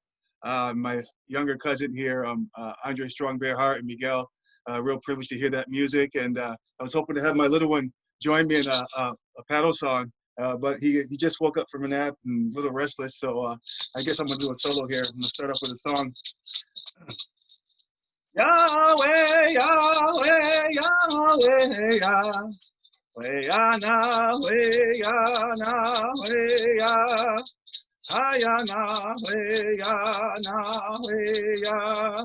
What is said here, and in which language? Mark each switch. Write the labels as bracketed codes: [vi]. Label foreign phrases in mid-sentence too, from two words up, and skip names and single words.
[en] My younger cousin here, Andre Strong BearHeart and Miguel, real privileged to hear that music. And I was hoping to have my little one join me in a paddle song, but he just woke up from a nap and a little restless. So I guess I'm gonna do a solo here. I'm gonna start off with a song. Yahweh, Yahweh, Yahweh, Yahweh, Yahweh, Yahweh, Yahweh, Hayana, Hayana, Hayana.